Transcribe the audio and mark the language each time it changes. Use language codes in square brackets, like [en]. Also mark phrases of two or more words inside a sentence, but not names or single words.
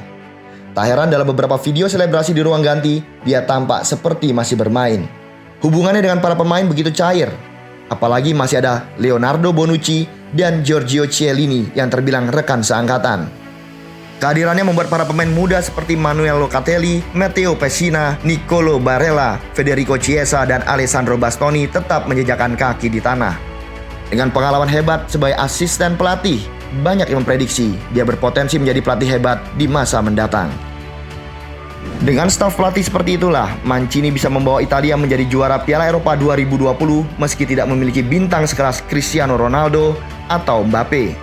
[id] Tak heran dalam beberapa video selebrasi di ruang ganti, dia tampak seperti masih bermain. Hubungannya dengan para pemain begitu cair. Apalagi masih ada Leonardo Bonucci dan Giorgio Chiellini yang terbilang rekan seangkatan. Kehadirannya membuat para pemain muda seperti Manuel Locatelli, Matteo Pessina, Nicolo Barella, Federico Chiesa, dan Alessandro Bastoni tetap menjejakkan kaki di tanah. Dengan pengalaman hebat sebagai asisten pelatih, banyak yang memprediksi dia berpotensi menjadi pelatih hebat di masa mendatang. Dengan staf pelatih seperti itulah, Mancini bisa membawa Italia menjadi juara Piala Eropa 2020 meski tidak memiliki bintang sekelas Cristiano Ronaldo atau Mbappe.